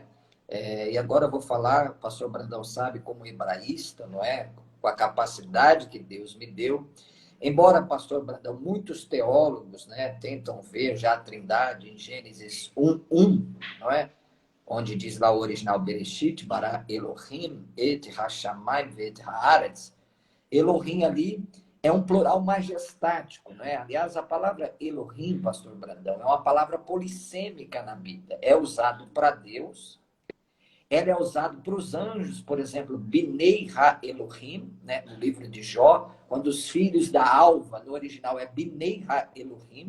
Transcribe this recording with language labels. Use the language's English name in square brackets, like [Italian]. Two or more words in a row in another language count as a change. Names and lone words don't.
[Portuguese] E agora eu vou falar, o pastor Brandão sabe, como hebraísta, não é? Com a capacidade que Deus me deu. Embora, pastor Brandão, muitos teólogos, né, tentam ver já a Trindade em Gênesis 1:1, não é? Onde diz lá o original [Hebrew] בראשית, ברא אלהים, את השמים ואת הארץ. [Portuguese] Elohim ali é um plural majestático, né? Aliás, a palavra Elohim, pastor Brandão, é uma palavra polissêmica na Bíblia. É usado para Deus, ela é usado para os anjos, por exemplo, [Hebrew] בני האלהים, [Portuguese] né? No livro de Jó, quando os filhos da alva, no original é [Hebrew] בני האלהים.